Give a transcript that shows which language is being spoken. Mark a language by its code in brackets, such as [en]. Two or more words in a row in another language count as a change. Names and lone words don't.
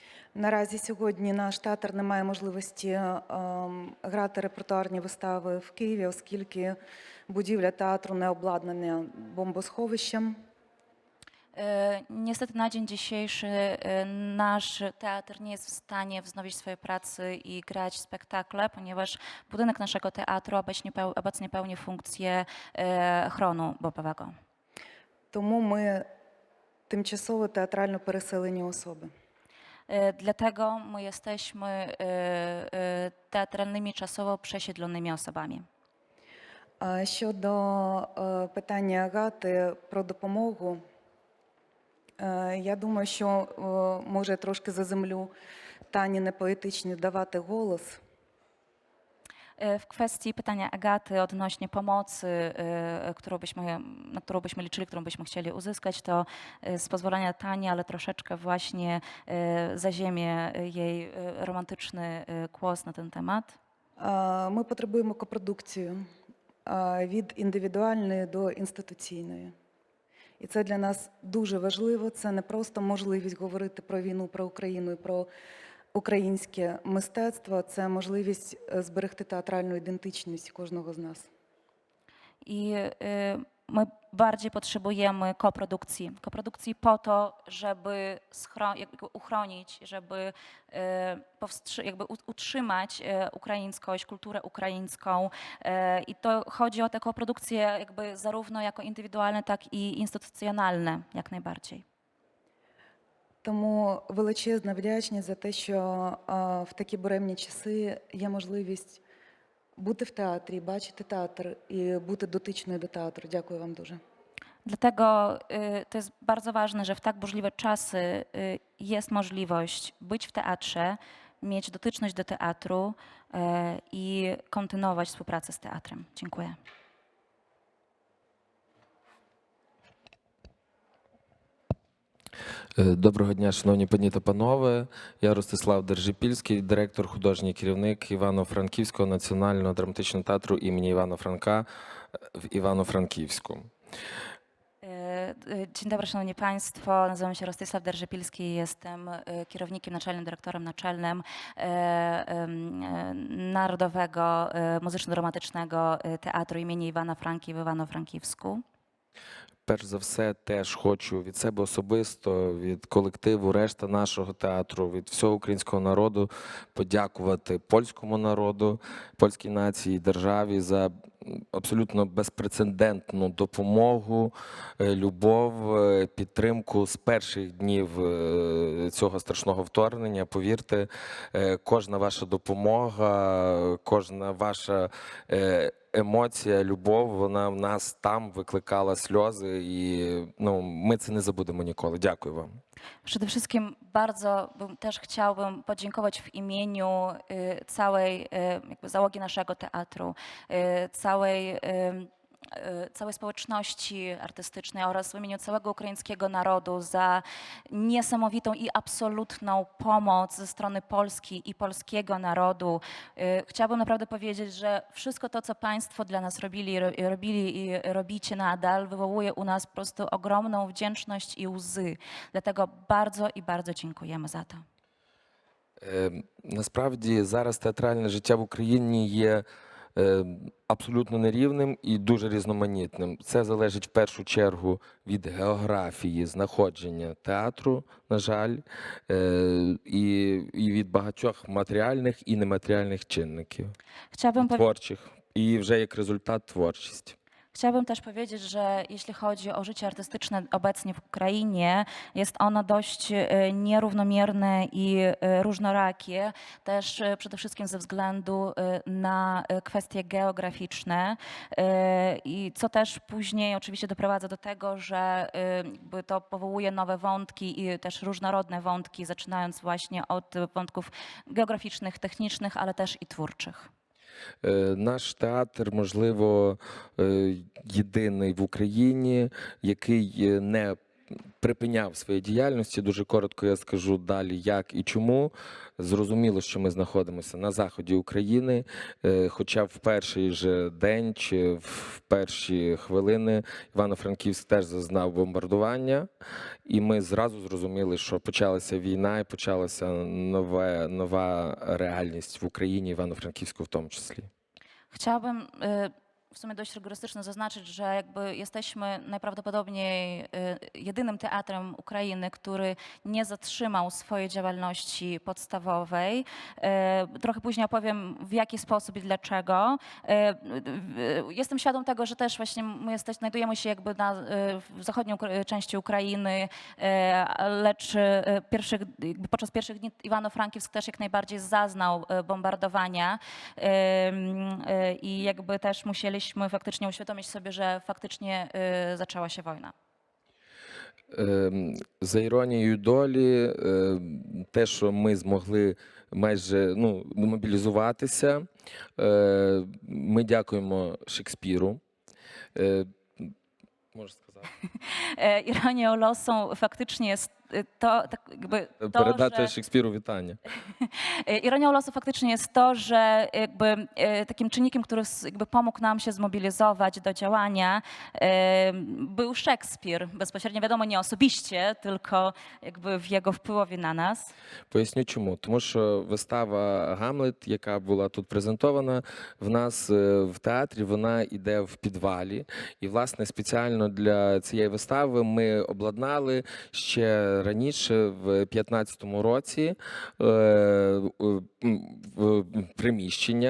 [uk] Наразі сьогодні наш театр не має можливості грати репертуарні вистави в Києві, оскільки будівля театру не обладнана бомбосховищем. [pl] Niestety na dzień dzisiejszy nasz teatr nie jest w stanie wznowić swojej pracy i grać spektakle, ponieważ budynek naszego teatru obecnie pełni funkcję chronu bombowego. [uk] Тому ми тимчасово театрально переселені особи. [pl] Dlatego my jesteśmy teatralnymi, czasowo przesiedlonymi osobami. [uk] Щодо питання Агати про допомогу, я думаю, що може трошки заземлю Тані непоетичні давати голос. [pl] W kwestii pytania Agaty odnośnie pomocy, na którą byśmy liczyli, którą byśmy chcieli uzyskać, to z pozwolenia Tani, ale troszeczkę właśnie zaziemię jej romantyczny głos na ten temat. [uk] Ми потребуємо копродукцію від індивідуальної до інституційної. І це для нас дуже важливо. Це не просто можливість говорити про війну, про Україну і про українське мистецтво, це можливість зберегти театральну ідентичність кожного з нас. [pl] I my bardziej potrzebujemy koprodukcji. Koprodukcji po to, żeby jakby uchronić, żeby jakby utrzymać ukraińskość, kulturę ukraińską. I to chodzi o te koprodukcje jakby zarówno jako indywidualne, tak i instytucjonalne, jak najbardziej. [uk] Тому величезна вдячність за те, що в такі буремні часи є можливість бути в театрі, бачити театр і бути дотичною до театру. Дякую вам дуже. [pl] Dlatego to jest bardzo ważne, że w tak burzliwe czasy jest możliwość być w teatrze, mieć dotyczność do teatru i kontynuować współpracę z teatrem. Dziękuję. [uk] Доброго дня, шановні пані та панове. Я Ростислав Держипільський, директор, художній керівник Івано-Франківського національного драматичного театру імені Івана Франка w Ivano-Frankivsku. [pl] Dzień dobry, szanowni państwo. Nazywam się Rostysław Derżypilski. Jestem kierownikiem naczelnym, dyrektorem naczelnym Narodowego Muzyczno-Dramatycznego Teatru imieni Iwana Franki w Ivano-Frankivsku. [uk] Перш за все, теж хочу від себе особисто, від колективу, решта нашого театру, від всього українського народу подякувати польському народу, польській нації, державі за абсолютно безпрецедентну допомогу, любов, підтримку з перших днів цього страшного вторгнення. Повірте, кожна ваша допомога, кожна ваша емоція, любов, вона в нас там викликала сльози, і ми це не забудемо ніколи. Дякую вам. [pl] Przede wszystkim bardzo też chciałbym podziękować w imieniu całej jakby załogi naszego teatru, całej społeczności artystycznej oraz w imieniu całego ukraińskiego narodu za niesamowitą i absolutną pomoc ze strony Polski i polskiego narodu. Chciałabym naprawdę powiedzieć, że wszystko to, co Państwo dla nas robili i robicie nadal, wywołuje u nas po prostu ogromną wdzięczność i łzy. Dlatego bardzo i bardzo dziękujemy za to. [uk] Насправді зараз театральне життя в Україні є абсолютно нерівним і дуже різноманітним. Це залежить в першу чергу від географії знаходження театру, на жаль, і від багатьох матеріальних і нематеріальних чинників, творчих, і вже як результат творчість. [pl] Chciałabym też powiedzieć, że jeśli chodzi o życie artystyczne obecnie w Ukrainie, jest ono dość nierównomierne i różnorakie, też przede wszystkim ze względu na kwestie geograficzne, i co też później oczywiście doprowadza do tego, że jakby to powołuje nowe wątki i też różnorodne wątki, zaczynając właśnie od wątków geograficznych, technicznych, ale też i twórczych. [uk] Наш театр, можливо, єдиний в Україні, який не припиняв свої діяльності. Дуже коротко я скажу далі, як і чому. Зрозуміло, що ми знаходимося на заході України, хоча в перший же день чи в перші хвилини Івано-Франківськ теж зазнав бомбардування, і ми зразу зрозуміли, що почалася війна і почалася нова реальність в Україні, Івано-Франківську в тому числі. [pl] Chciałabym w sumie dość rygorystycznie zaznaczyć, że jakby jesteśmy najprawdopodobniej jedynym teatrem Ukrainy, który nie zatrzymał swojej działalności podstawowej. Trochę później opowiem, w jaki sposób i dlaczego. Jestem świadom tego, że też właśnie my znajdujemy się jakby w zachodniej części Ukrainy, lecz podczas pierwszych dni Iwano-Frankivsk też jak najbardziej zaznał bombardowania i jakby też musieliśmy faktycznie uświadomić sobie, że faktycznie zaczęła się wojna. [uk] За іронією долі, те, що ми змогли майже мобілізуватися, ми дякуємо Шекспіру. Можеш сказати? [pl] Ironią losu faktycznie jest to, tak jakby to, [uk] Передати [pl] że [uk] Шекспіру вітання. [pl] ironią losu faktycznie jest to, że jakby takim czynnikiem, który jakby pomógł nam się zmobilizować do działania, był Szekspir. Bezpośrednio wiadomo, nie osobiście, tylko jakby w jego wpływie na nas. [uk] Поясню чому. Тому що вистава «Гамлет», яка була тут презентована, в нас в театрі, вона йде в підвалі. І, власне, спеціально для цієї вистави ми обладнали ще раніше, в 2015 році, приміщення.